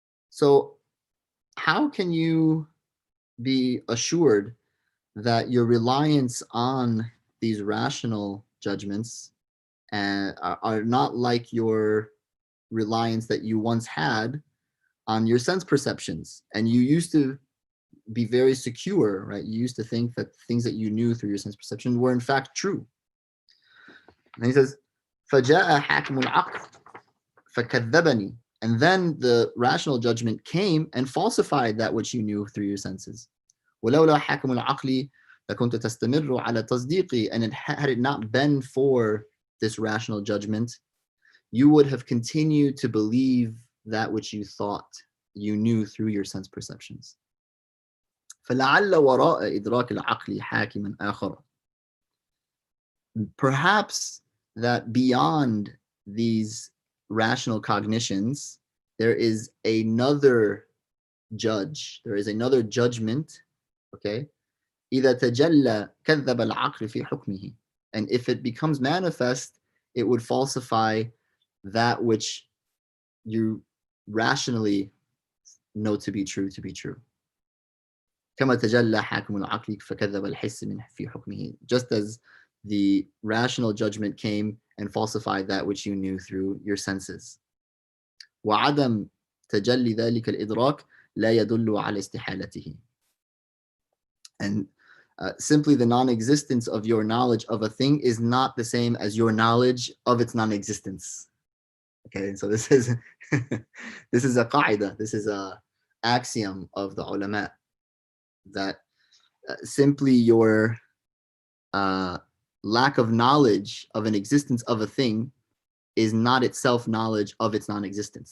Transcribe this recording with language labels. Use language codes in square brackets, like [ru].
[en] So how can you be assured that your reliance on these rational judgments are not like your reliance that you once had on your sense perceptions? And you used to be very secure, right? You used to think that things that you knew through your sense perception were in fact true. And he says, [ar] فَجَاءَ حَاكِمُ الْعَقْلِ فَكَذَّبَنِي. [en] And then the rational judgment came and falsified that which you knew through your senses. [ar] وَلَوْلَا حَاكِمُ الْعَقْلِ لَكُنْتَ تَسْتَمِرُّ عَلَى تَصْدِيقِي. [en] And had it not been for this rational judgment, you would have continued to believe that which you thought you knew through your sense perceptions. [ar] فَلَعَلَّ وَرَاءَ إِدْرَاكِ الْعَقْلِ حَاكِمًا آخَرَ. [en] Perhaps that beyond these rational cognitions, there is another judge, there is another judgment, okay? [ar] إِذَا تَجَلَّ كَذَّبَ الْعَقْلِ فِي حُكْمِهِ. [en] And if it becomes manifest, it would falsify that which you rationally know to be true. [ar] كما تجلى حاكم العقل فكذب الحس من في حكمه. [en] Just as the rational judgment came and falsified that which you knew through your senses. [ar] وعدم تجلي ذلك الإدراك لا يدل على استحالته. [en] And simply the non-existence of your knowledge of a thing is not the same as your knowledge of its non-existence. Okay, and so this is this is a qaida, this is a axiom of the ulama, that simply your lack of knowledge of an existence of a thing is not itself knowledge of its non-existence.